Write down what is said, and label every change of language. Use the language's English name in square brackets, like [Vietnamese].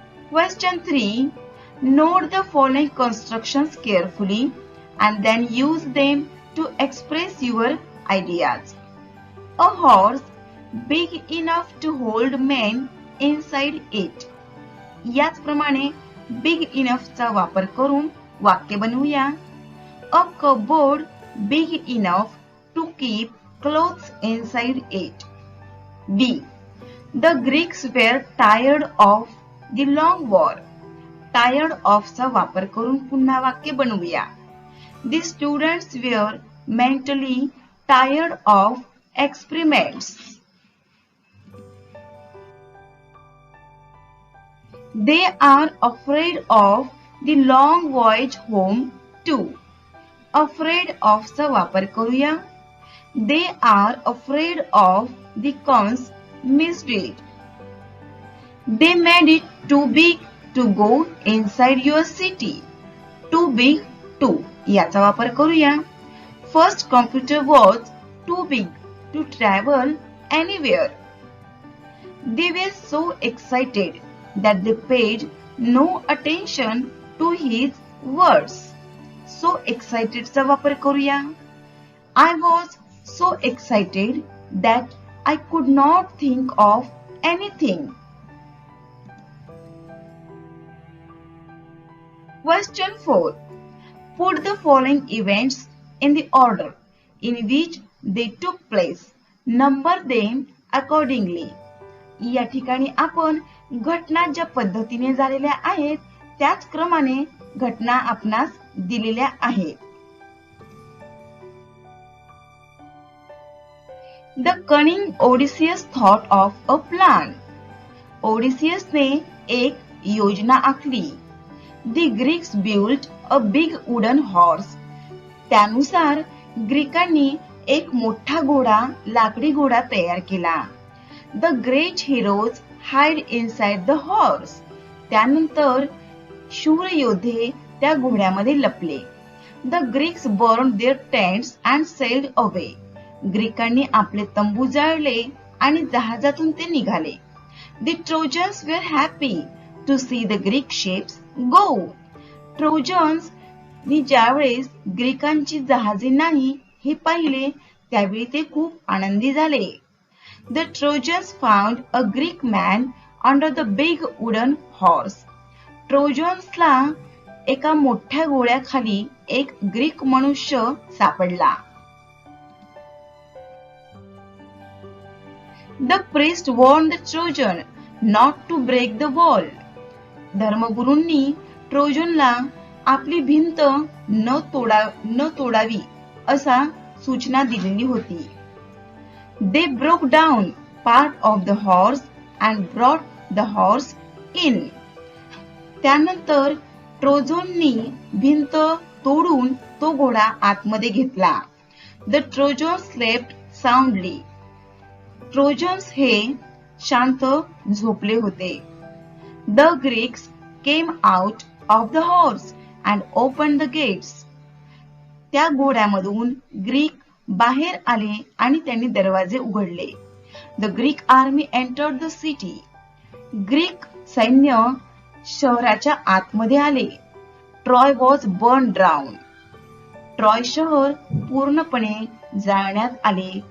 [English] Question 3. Note the following constructions carefully and then use them to express your ideas. A horse big enough to hold men inside it. [Marathi] याचप्रमाणे big enough चा वापर करून वाक्य बनवूया. [English] A cupboard big enough to keep clothes inside it. B. The Greeks were tired of the long war. [Marathi] Tired of चा वापर करून पुन्हा वाक्य बनवूया. [English] The students were mentally tired of experiments. They are afraid of the long voyage home too. [Marathi] Afraid of चा वापर करूया. [English] They are afraid of the cons missed it. They made it too big to go inside your city. [Marathi] Too big to याचा वापर करूया. [English] First computer was too big to travel anywhere. They were so excited that they paid no attention to his words. [Marathi] So excited चा वापर करूया. [English] I was so excited that I could not think of anything. Question 4. Put the following events in the order in which they took place. Number them accordingly. [Marathi] या ठिकाणी आपण घटना ज्या पद्धतीने झालेल्या आहेत त्याच क्रमाने घटना आपणास दिलेल्या आहेत. [English] The cunning Odysseus thought of a plan. [Marathi] ओडिसियसने एक योजना आखली. [English] The Greeks built a big wooden horse. [Marathi] त्यानुसार ग्रीकांनी एक मोठा घोडा, लाकडी घोडा तयार केला. [English] The great heroes hide inside the horse. [Marathi] त्यानंतर शूर योद्धे त्या घोड्यामध्ये लपले. [English] The Greeks burned their tents and sailed away. [Marathi] ग्रीकांनी आपले तंबू जाळले आणि जहाजातून ते निघाले. [English] The Trojans were happy to see the Greek ships go. [Marathi] Trojans नी ज्यावेळेस ग्रीकांची जहाजे नाही हे पाहिले त्यावेळी ते खूप आनंदी झाले. [English] The Trojans found a Greek man under the big wooden horse. [Marathi] ट्रोजन्सला एका मोठ्या गोळ्याखाली एक ग्रीक मनुष्य सापडला. [English] The priest warned the Trojan not to break the wall. [Marathi] धर्मगुरूंनी ट्रोजनला आपली भिंत न तोडावी असा सूचना दिलेली होती. [English] They broke down part of the horse and brought the horse in. [Marathi] त्यानंतर ट्रोजननी भिंत तोडून तो घोडा आतमध्ये घेतला. [English] The Trojans slept soundly. [Marathi] Trojans हे शांत झोपले होते. [English] The Greeks came out of the horse and opened the gates. [Marathi] त्या घोड्यामधून ग्रीक बाहेर आले आणि त्यांनी दरवाजे उघडले. [English] The Greek army entered the city. [Marathi] Greek सैन्य शहराच्या आतमध्ये आले. [English] Troy was burned down. [Marathi] Troy शहर पूर्णपणे जाळण्यात आले.